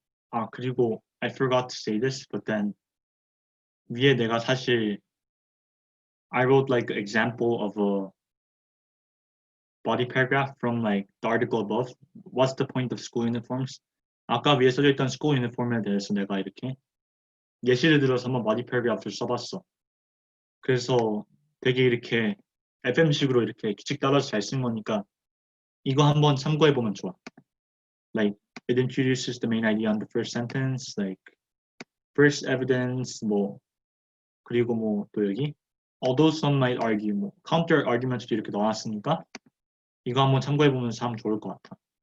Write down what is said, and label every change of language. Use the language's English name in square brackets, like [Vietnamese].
[Korean] 아 그리고 [English] I forgot to say this but then [Korean] 위에 내가 사실 [English] I wrote like an example of a body paragraph from like the article above. What's the point of school uniforms? [Korean] 아까 위에 써져 있던 school uniform에 대해서 내가 이렇게 예시를 들어서 한번 body paragraph를 써봤어. 그래서 되게 이렇게 FM식으로 이렇게 규칙 따라서 잘 쓴 거니까 이거 한번 참고해보면 좋아. [English] Like it introduces the main idea on the first sentence, like first evidence, [Korean] 뭐 그리고 뭐 또 여기 [English] although some might argue, [Korean] 뭐 counter argument도 이렇게 넣어놨으니까 이거 한번 참고해보면 참 좋을 것 같아.